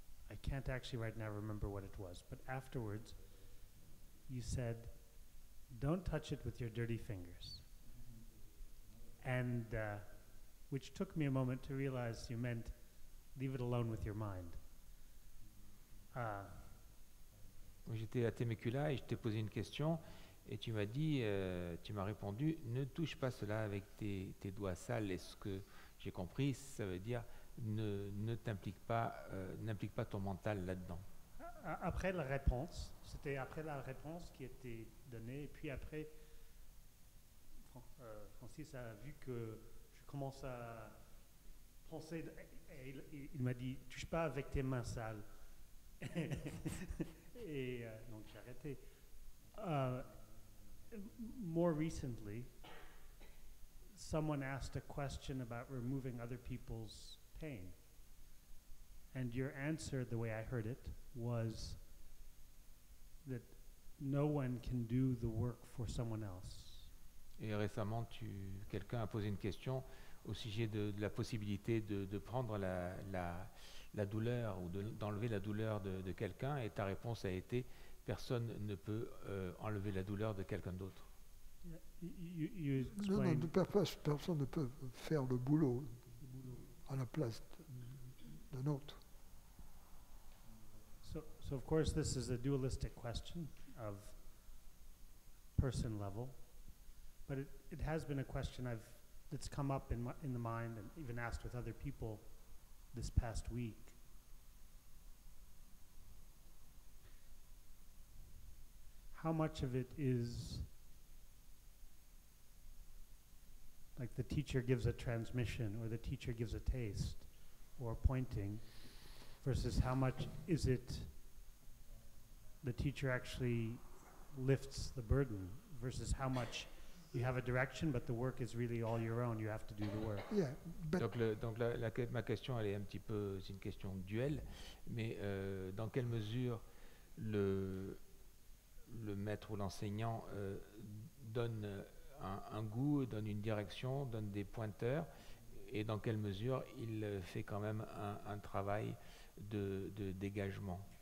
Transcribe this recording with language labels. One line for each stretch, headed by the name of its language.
English: I can't actually right now remember what it was, but afterwards you said, don't touch it with your dirty fingers. And which took me a moment to realize you meant leave it alone with your mind.
French: J'étais à Temecula et je t'ai posé une question et tu m'as dit, tu m'as répondu, ne touche pas cela avec tes doigts sales. Et ce que j'ai compris, ça veut dire n'implique pas ton mental là-dedans. Après la réponse, c'était après la réponse qui était donnée, et puis après, Francis a vu que je commence à penser, et il m'a dit, touche pas avec tes mains sales. Et donc j'ai arrêté.
English: More recently, someone asked a question about removing other people's pain. And your answer, the way I heard it, was that no one can do the work for someone else.
French: Et récemment, quelqu'un a posé une question au sujet de la possibilité de prendre la douleur ou d'enlever la douleur de quelqu'un, et ta réponse a été personne ne peut enlever la douleur de quelqu'un d'autre. Non, personne ne peut faire le boulot à la place d'un autre.
English: So of course this is a dualistic question. of person level, but it has been a question that's come up in the mind and even asked with other people this past week. How much of it is like the teacher gives a transmission or the teacher gives a taste or pointing, versus how much is it the teacher actually lifts the burden, versus how much you have a direction but the work is really all your own, you have to do the work. Yeah, but
French: Donc ma question, elle est un petit peu, c'est une question de duel, mais dans quelle mesure le maître ou l'enseignant donne un goût, donne une direction, donne des pointeurs, et dans quelle mesure il fait quand même un travail de dégagement.